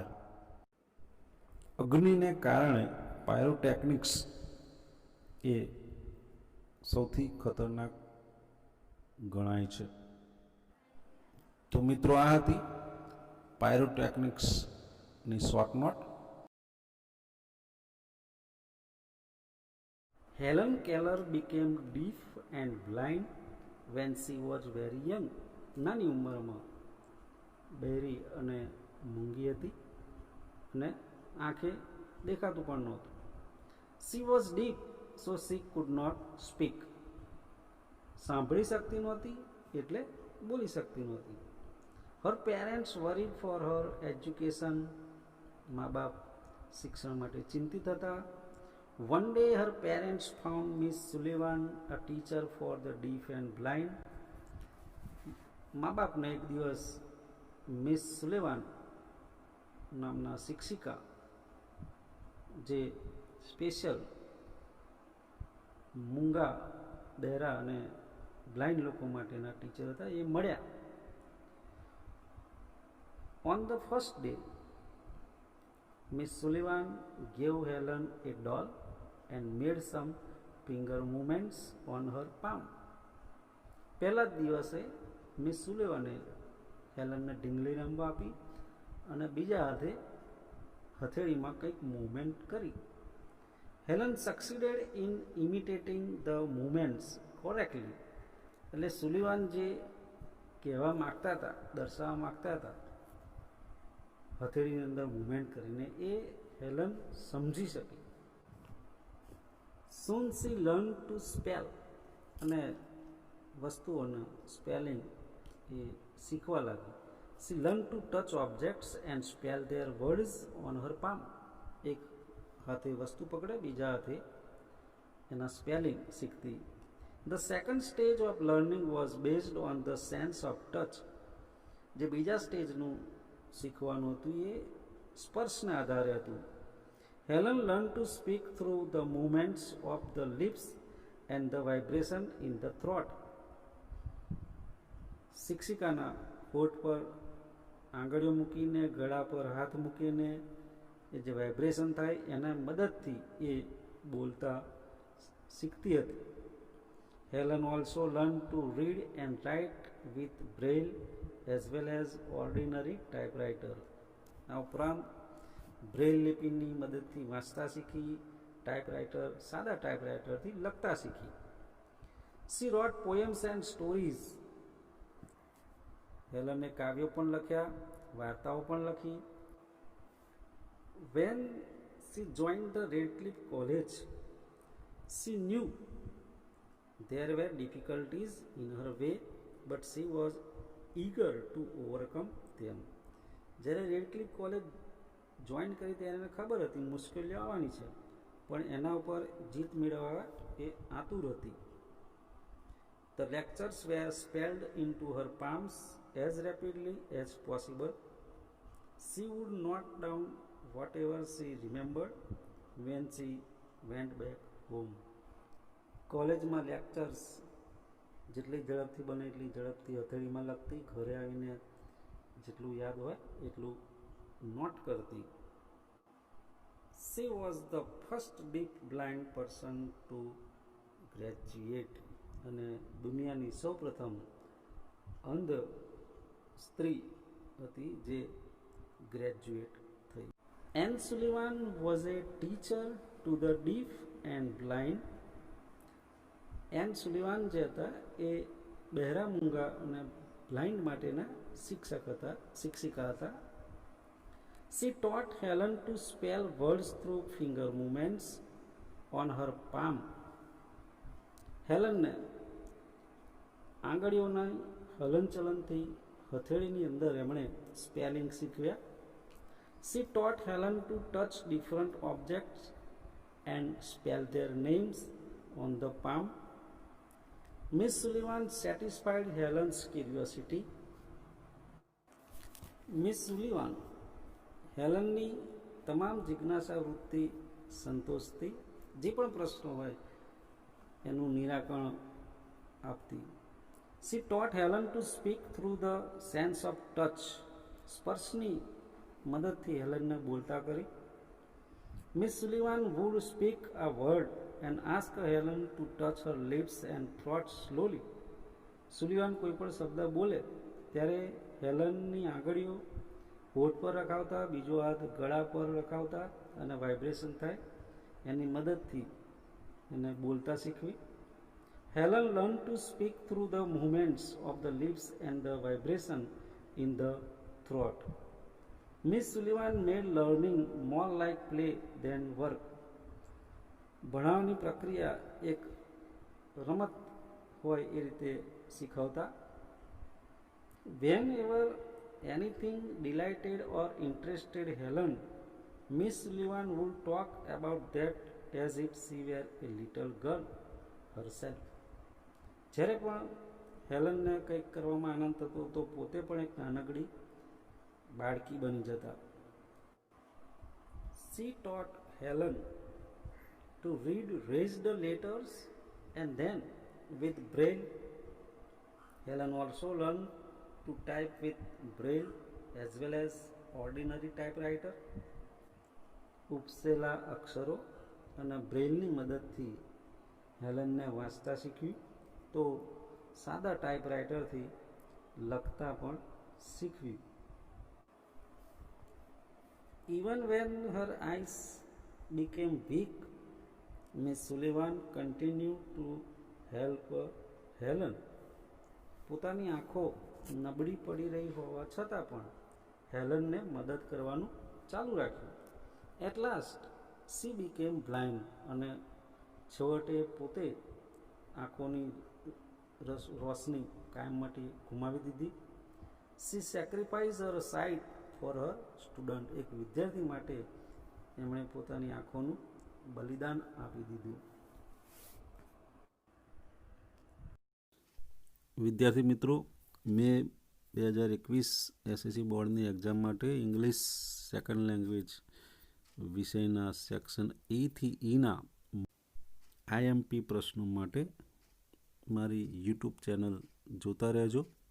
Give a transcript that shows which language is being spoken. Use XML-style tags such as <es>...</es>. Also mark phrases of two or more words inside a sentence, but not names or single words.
<gu>અગ્નિને કારણે પાયરોટેકનિક્સ એ સૌથી ખતરનાક ગણાય છે. તો મિત્રો, આ હતી પાયરોટેકનિક્સની શોર્ટ નોટ.</gu> <en>Helen Keller became deaf and blind when she was very young.</en> <gu>નાની ઉંમરમાં બહેરી અને મૂંગી હતી અને આંખે દેખાતું પણ નહોતું.</gu> <en>She was deaf, so she could not speak.</en> <gu>સાંભળી શકતી નહોતી એટલે બોલી શકતી નહોતી.</gu> <en>Her parents worried for her education.</en> <gu>મા બાપ શિક્ષણ માટે ચિંતિત હતા.</gu> <en>One day her parents found Miss Sullivan, a teacher for the deaf and blind.</en> <gu>મા બાપને એક દિવસ મિસ સુલેવાન નામના શિક્ષિકા, જે સ્પેશિયલ મૂંગા, બહેરા અને બ્લાઇન્ડ લોકો માટેના ટીચર હતા, એ મળ્યા.</gu> <en>On the first day, Miss Sullivan gave Helen a doll and made some finger movements on her palm.</en> <gu>પહેલા જ દિવસે મિસ સુલેવાને હેલનને ઢીંગલી રમવા આપી અને બીજા હાથે હથેળીમાં કંઈક મૂવમેન્ટ કરી.</gu> <en>Helen succeeded in imitating the movements correctly.</en> <gu>એટલે સુલિવાન જે કહેવા માગતા હતા, દર્શાવવા માગતા હતા હથેળીની અંદર મૂવમેન્ટ કરીને, એ હેલન સમજી શકી.</gu> <en>Soon she learned to spell.</en> <gu>અને વસ્તુઓનું સ્પેલિંગ એ શીખવા લાગી.</gu> <en>She learned to touch objects and spell their words on her palm.</en> <gu>એક હાથે વસ્તુ પકડે, બીજા હાથે એના સ્પેલિંગ શીખતી.</gu> <en>The second stage of learning was based on the sense of touch.</en> <gu>જે બીજા સ્ટેજનું શીખવાનું હતું એ સ્પર્શના આધારે હતું.</gu> <en>Helen learned to speak through the movements of the lips and the vibration in the throat.</en> <gu>શિક્ષિકાના હોઠ પર આંગળીઓ મૂકીને, ગળા પર હાથ મૂકીને એ જે વાઇબ્રેશન થાય એના મદદથી એ બોલતા શીખતી હતી.</gu> <en>Helen also learned to read and write with braille as well as ordinary typewriter.</en> <gu>આ ઉપરાંત બ્રેલ લિપિની મદદથી વાંચતા શીખી, ટાઈપરાઇટર, સાદા ટાઈપરાઇટરથી લખતા શીખી.</gu> <en>She wrote poems and stories.</en> <gu>હેલને કાવ્યો પણ લખ્યા, વાર્તાઓ પણ લખી.</gu> <en>When she joined the Radcliffe College, she knew there were difficulties in her way, but she was eager to overcome them.</en> <gu>જ્યારે રેડક્લિફ કોલેજ જોઈન કરી ત્યારે એને ખબર હતી મુશ્કેલીઓ આવવાની છે, પણ એના ઉપર જીત મેળવવા એ આતુર હતી.</gu> <en>The lectures were spelled into her palms as rapidly as possible. She would note down whatever she remembered when she went back home.</en> <gu>કોલેજમાં લેક્ચર્સ જેટલી ઝડપથી બને એટલી ઝડપથી હથેળીમાં લખતી, ઘરે આવીને જેટલું યાદ હોય એટલું નોટ કરતી.</gu> <en>She was the first deaf blind person to graduate</en> <gu>અને દુનિયાની સૌપ્રથમ અંધ સ્ત્રી હતી જે ગ્રેજ્યુએટ થઈ.</gu> <en>Anne Sullivan was a teacher to the deaf and blind.</en> <gu>એન સુલિવાન જે હતા એ બહેરા મૂંગા અને બ્લાઇન્ડ માટેના શિક્ષિકા હતા.</gu> <en>She taught Helen to spell words through finger movements on her palm.</en> <gu>હેલનને આંગળીઓના હલનચલનથી હથેળીની અંદર એમણે સ્પેલિંગ શીખવ્યા.</gu> <en>She taught Helen to touch different objects and spell their names on the palm. Miss Sullivan satisfied Helen's curiosity.</en> <gu>Miss Sullivan હેલનની તમામ જિજ્ઞાસા વૃત્તિ સંતોષતી, જે પણ પ્રશ્નો હોય એનું નિરાકરણ આપતી.</gu> <en>She taught Helen to speak through the sense of touch.</en> <gu>સ્પર્શની મદદથી હેલનને બોલતા કરી.</gu> <en>Miss Sullivan would speak a word and ask Helen to touch her lips and throat slowly.</en> <gu>સુલિવાન કોઈ પણ શબ્દ બોલે ત્યારે હેલનની આંગળીઓ હોઠ પર રખાવતા, બીજો હાથ ગળા પર રખાવતા અને વાઇબ્રેશન થાય એની મદદથી એને બોલતા શીખવી.</gu> <en>Helen learned to speak through the movements of the lips and the vibration in the throat. Miss Sullivan made learning more like play than work.</en> <gu>ભણાવવાની પ્રક્રિયા એક રમત હોય એ રીતે શીખવતા.</gu> <en>Whenever anything delighted or interested Helen, Miss Sullivan would talk about that as if she were a little girl herself.</en> <gu>જ્યારે પણ હેલનને કંઈક કરવામાં આનંદ થતો તો પોતે પણ એક નાનકડી બાળકી બની જતા.</gu> <en>She taught Helen to read raised letters and then with braille. Helen also learned to type with braille as well as ordinary typewriter.</en> <gu>ઉપસેલા અક્ષરો અને બ્રેઇલની મદદથી હેલનને વાંચતા શીખ્યું તો સાદા ટાઈપરાઇટરથી લખતા પણ શીખવ્યું.</gu> <en>Even when her eyes became weak, Miss Sullivan continued to help Helen.</en> <gu>પોતાની આંખો નબળી પડી રહી હોવા છતાં પણ હેલનને મદદ કરવાનું ચાલુ રાખ્યું.</gu> <en>At last she became blind</en> <gu>અને છેવટે પોતે આંખોની રોશની કાયમ માટે ગુમાવી દીધી.</gu> <en>She sacrificed her sight for her student.</en> <gu>એક વિદ્યાર્થી માટે એમણે પોતાની આંખોનું બલિદાન આપી દીધું. વિદ્યાર્થી મિત્રો, મેં 2021 એસએસસી બોર્ડની એક્ઝામ માટે</gu> <en>English second language</en> <gu>વિષયના સેક્શન એથી ઈના આઈએમપી પ્રશ્નો માટે મારી યુટ્યુબ ચેનલ જોતા રહેજો.</gu>